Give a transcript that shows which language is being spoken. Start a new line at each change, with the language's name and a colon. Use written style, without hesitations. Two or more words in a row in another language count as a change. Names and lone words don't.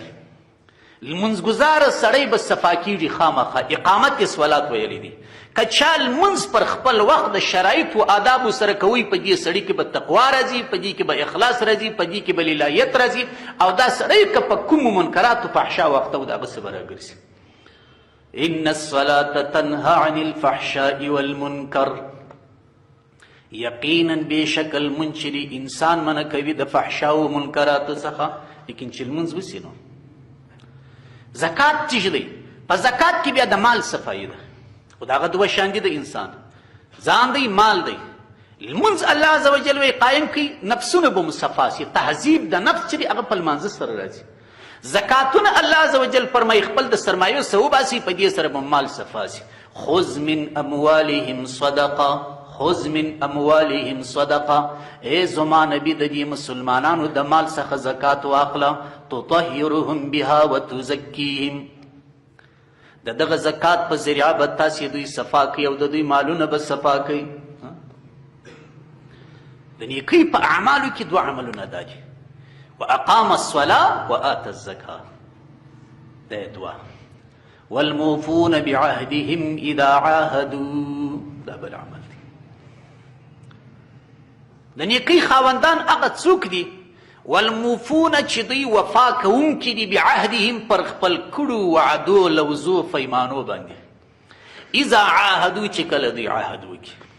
Pashto: لمونځګزاره سړی به صفا کېږي خامخا.
Arabic: اقامت صلات
Pashto: ویلی دي. که چا لمونځ پر خپل وخت د شرایطو آدابو سره کوي، په دې سړي کې به تقوا راځي، په دې کې به اخلاص راځي، په دې کې به للایت راځي. او دا سړی که په کومو منکراتو فحشا وخته و د هغه څه به راګرځي.
Arabic: ان الصلاة تنهى عن الفحشاء والمنکر.
Pashto: یقینا بېشک لمونځ چې دی انسان منع کوي د فحشا و منکراتو څخه، لیکن چې لمونځ وسي نو. زکات چې دی، په زکات کې بیا د مال صفایي ده. خو د هغه 2 شیان دي د انسان، ځان دی، مال دی. لمونځ
Arabic: الله عز وجل
Pashto: وایي قایم کړي، نفسونه به مصفا سي. تهذیب د نفس چې دی هغه په لمانځه سره راځي. زکاتونه
Arabic: الله عزوجل
Pashto: فرمایي خپل د سرمایو څه وباسي، په دې سره به مال صفا سي.
Arabic: خذ من اموالهم صدقه، خذ من اموالهم صدقه،
Pashto: ای زما نبی د دې مسلمانانو د مال څخه زکات واخله،
Arabic: تطهرهم بها وتزکیهم،
Pashto: د دغه زکات په ذریعه به تاسې دوی صفا کوي او د دوی مالونه به صفا کوي. د نیکۍ په اعمالو کې دوه عملونه دا دي،
Arabic: واقام الصلاه وآت الزکاه،
Pashto: دا دوه.
Arabic: والموفون بعهدهم اذا عاهدوا،
Pashto: دا بل عمل دی. د نیکۍ خاوندان هغه څوک دي والموفون چې دوی وفا کوونکي دي بعهدهم پر خپل کړو وعدو لوزو پیمانو باندې،
Arabic: اذا عاهدو
Pashto: چې کله دوی عهد وکړي.